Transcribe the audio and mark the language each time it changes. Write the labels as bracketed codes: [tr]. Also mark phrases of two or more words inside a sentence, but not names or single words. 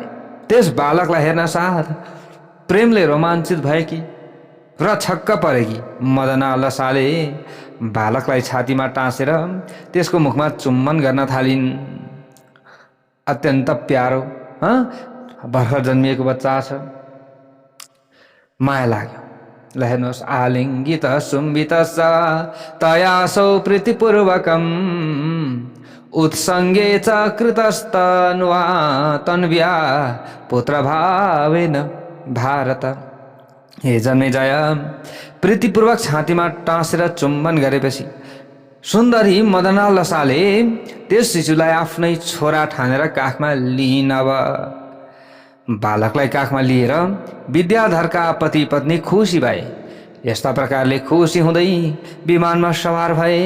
[ne] त्यस बालकलाई हेर्न साथ प्रेमले रोमाञ्चित भएकी र छक्क परेकी मदनालसाले बालकलाई छातीमा टाँसेर त्यसको मुखमा चुम्बन गर्न थालिन्। अत्यन्त प्यारो, भर्खर जन्मिएको बच्चा छ, माया लाग्यो। ल हेर्नुहोस्, [sa] आलिङ्गित सुम्बित तयासौ प्रीतिपूर्वकम् उत्सङ्गे च कृतस्तनुवा तन्व्या पुत्रभावेन भारत। [ne] हे जन्मेजय, प्रीतिपूर्वक छातीमा टाँसेर चुम्बन गरेपछि सुन्दरी मदनालसाले त्यस शिशुलाई आफ्नै छोरा ठानेर काखमा लिइन्। अब बालकलाई काखमा लिएर विद्याधरका पति पत्नी खुसी भए। यस्ता प्रकारले खुसी हुँदै विमानमा सवार भए।